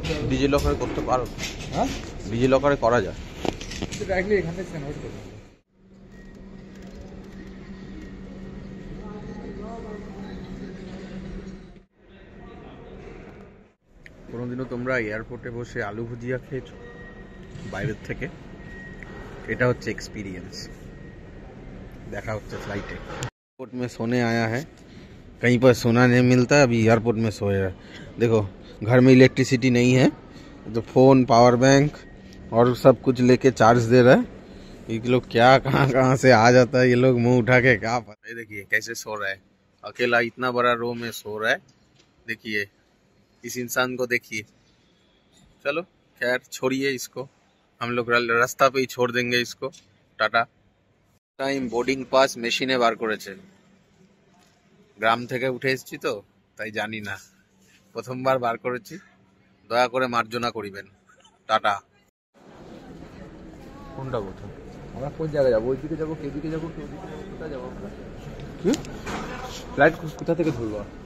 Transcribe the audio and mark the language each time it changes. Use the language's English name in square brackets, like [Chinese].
[Bangla] ডিজিলকারে করতে পারো? হ্যাঁ, ডিজিলকারে করা যায়। ডাইরেক্টলি এখান থেকে কনভার্ট করতে হবে। কোনোদিনও তোমরা এয়ারপোর্টে বসে আলু ভুজিয়া খেয়েছো বাইরের থেকে? এটা হচ্ছে এক্সপিরিয়েন্স। দেখা হচ্ছে [Hindi] फ्लाइट एयरपोर्ट में सोने आया है, कहीं पर सोना नहीं मिलता, अभी एयरपोर्ट में सोया। देखो घर में इलेक्ट्रिसिटी नहीं है, तो फ़ोन, पावर बैंक और सब कुछ लेके चार्ज दे रहा है। ये लोग क्या कहाँ से आ जाता है, ये लोग मुंह उठा के क्या पता। देखिए कैसे सो रहा है अकेला, इतना बड़ा रूम में सो रहा है। देखिए इस इंसान को देखिए। चलो खैर छोड़िए इसको, हम लोग रास्ता पे ही छोड़ देंगे इसको। [Bangla] टाटा। টাইম বোর্ডিং পাস মেশিনে বার করেছে। গ্রাম থেকে উঠে এসেছি তো তাই জানি না, প্রথমবার বার করেছি, দয়া করে মার্জনা করিবেন। টাটা। কোনটা কোথায়? আমরা কোন জায়গায় যাবো? ওইদিকে যাবো, কেদিকে যাবো, কোথায় যাবো আমরা? কি ফ্লাইট কোথা থেকে ধরবো?